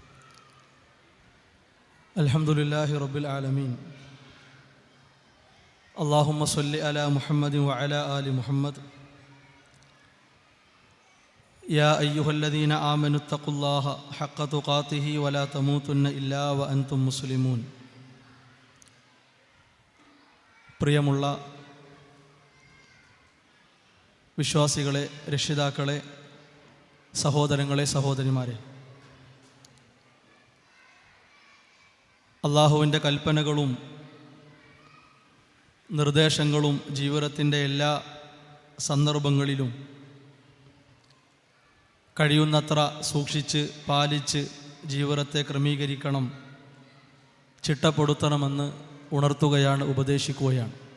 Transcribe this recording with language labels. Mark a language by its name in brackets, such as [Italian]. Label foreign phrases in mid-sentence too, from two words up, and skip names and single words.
[Arabic] الحمد لله رب العالمين. اللهم صل على محمد وعلى آل محمد. يا أيها الذين آمنوا اتقوا الله حق تقاته ولا تموتن إلا وأنتم مسلمون. [Malayalam] പ്രിയമുള്ള വിശ്വാസികളെ, രക്ഷിതാക്കളെ, സഹോദരങ്ങളെ, സഹോദരിമാരെ, അള്ളാഹുവിൻ്റെ കൽപ്പനകളും നിർദ്ദേശങ്ങളും ജീവിതത്തിൻ്റെ എല്ലാ സന്ദർഭങ്ങളിലും കഴിയുന്നത്ര സൂക്ഷിച്ച് പാലിച്ച് ജീവിതത്തെ ക്രമീകരിക്കണം, ചിട്ടപ്പെടുത്തണമെന്ന് ഉണർത്തുകയാണ്, ഉപദേശിക്കുകയാണ്.